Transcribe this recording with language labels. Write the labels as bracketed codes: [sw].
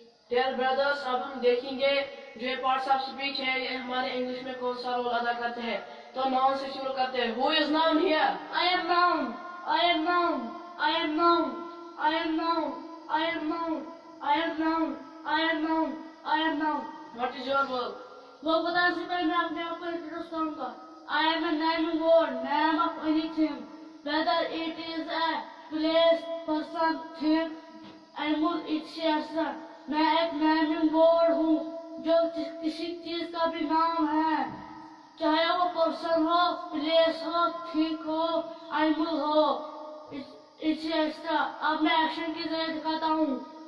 [en] Dear brothers, [ur] اب ہم دیکھیں گے جو یہ پارٹس آف اسپیچ ہے یہ ہمارے انگلش میں کون سا رول ادا کرتے ہیں. تو ناؤن سے شروع کرتے ہیں. [en] Who is noun here? I am noun, I am noun, I am noun, I am noun, I am noun, I am noun, I am noun, I am noun. What is your verb? [ur] وہ بتانے سے پہلے میں اپنے آپ کو introduce کروں گا. [en] I am a naming word, name of anything, whether it is a place, person, thing, animal, etc. [ur] میں ایک naming word ہوں جو کسی چیز کا بھی نام ہے, چاہے وہ person ہو, place ہو, thing ہو, animal ہو, etc. اب میں ایکشن کی ذریعے دکھاتا ہوں.